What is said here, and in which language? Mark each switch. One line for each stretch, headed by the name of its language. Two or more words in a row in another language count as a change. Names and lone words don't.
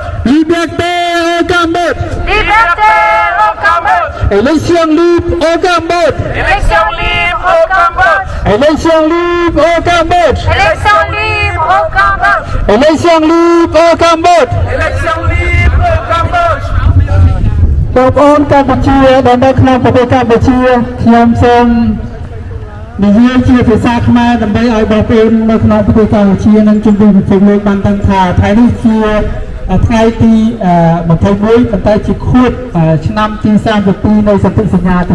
French: Liberté au Cambodge. Liberté au Cambodge. Élection libre au Cambodge. Élection libre au Cambodge. Élection libre au Cambodge. Élection libre au Cambodge. Élection libre au Cambodge. Élection libre au Cambodge.
Khmer: បងប្អូនកម្ពុជាដែលនៅក្នុងប្រទេសកម្ពុជាខ្ញុំសូមនិយាយជាភាសាខ្មែរដើម្បីឲ្យបងប្អូននៅក្នុងប្រទេសកម្ពុជានិងជំនួយពិភពលោកបានដឹងថាថ្ងៃនេះជាថ្ងៃទី21ប៉ុន្តែជាខួបឆ្នាំទី32នៃសន្ធិសញ្ញាទី